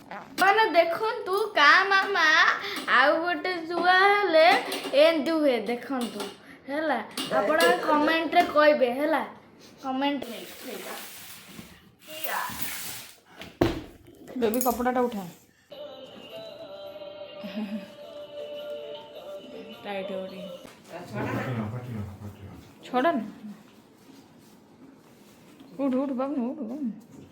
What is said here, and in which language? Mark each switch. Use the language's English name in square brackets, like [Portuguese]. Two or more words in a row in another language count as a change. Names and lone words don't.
[Odia] ମାନେ ଦେଖନ୍ତୁ କା ମାମା ଆଉ ଗୋଟେ ଛୁଆ ହେଲେ ଏମିତି ହୁଏ ଦେଖନ୍ତୁ ହେଲା। ଆପଣ କମେଣ୍ଟରେ କହିବେ ହେଲା। କମେଣ୍ଟରେ [Hindi] बेबी कपड़ा उठा टाइट हो रही छोड़ा ना उठ उठ बाबू उठ